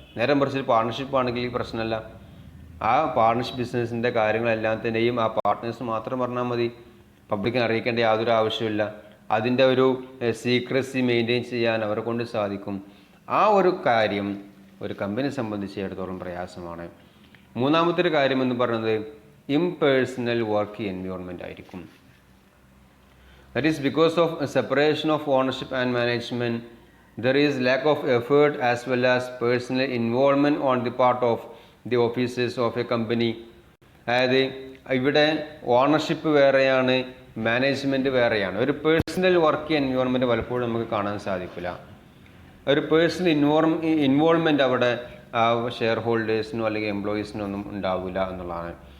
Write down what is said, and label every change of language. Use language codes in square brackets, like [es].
[ml] നേരെ മറിച്ച് പാർട്ണർഷിപ്പ് ആണെങ്കിൽ പ്രശ്നമല്ല. ആ പാർട്ണർഷിപ്പ് ബിസിനസ്സിൻ്റെ കാര്യങ്ങളെല്ലാം തന്നെയും ആ പാർട്ട്നേഴ്സ് മാത്രം പറഞ്ഞാൽ മതി, പബ്ലിക്കിനെ അറിയിക്കേണ്ട യാതൊരു ആവശ്യമില്ല. അതിൻ്റെ ഒരു സീക്രസി മെയിൻറ്റെയിൻ ചെയ്യാൻ അവരെ കൊണ്ട് സാധിക്കും. ആ ഒരു കാര്യം ഒരു കമ്പനിയെ സംബന്ധിച്ചിടത്തോളം പ്രയാസമാണ്. മൂന്നാമത്തെ ഒരു കാര്യം എന്ന് പറയുന്നത് ഇംപേഴ്സണൽ വർക്ക് എൻവയോൺമെൻറ്റ് ആയിരിക്കും. [en] That is because of a separation of ownership and management, there is lack of effort as well as personal involvement on the part of the officers of a company. [ml] അതായത് ഇവിടെ ownership വേറെയാണ്, management വേറെയാണ്. ഒരു personal work environment പലപ്പോഴും നമുക്ക് കാണാൻ സാധിക്കില്ല. ഒരു പേഴ്സണൽ ഇൻവോൾവ്മെൻറ്റ് അവിടെ ഷെയർ ഹോൾഡേഴ്സിനോ അല്ലെങ്കിൽ എംപ്ലോയീസിനോ ഒന്നും ഉണ്ടാവില്ല എന്നുള്ളതാണ്.